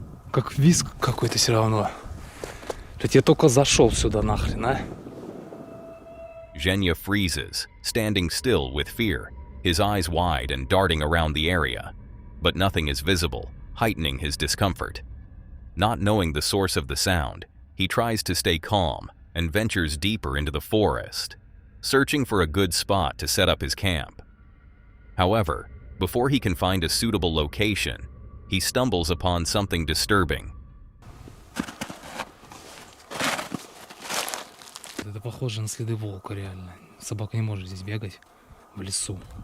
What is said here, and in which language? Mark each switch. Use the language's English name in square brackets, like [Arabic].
[Russian] Как визг какой-то все равно. Ведь я только зашел сюда нахрен, а? [English] Zhenya freezes, standing still with fear, his eyes wide and darting around the area. But nothing is visible, heightening his discomfort. Not knowing the source of the sound, he tries to stay calm and ventures deeper into the forest, searching for a good spot to set up his camp. However, before he can find a suitable location, he stumbles upon something disturbing. [Russian] Это похоже на следы волка, реально. Собака не может здесь бегать в лесу.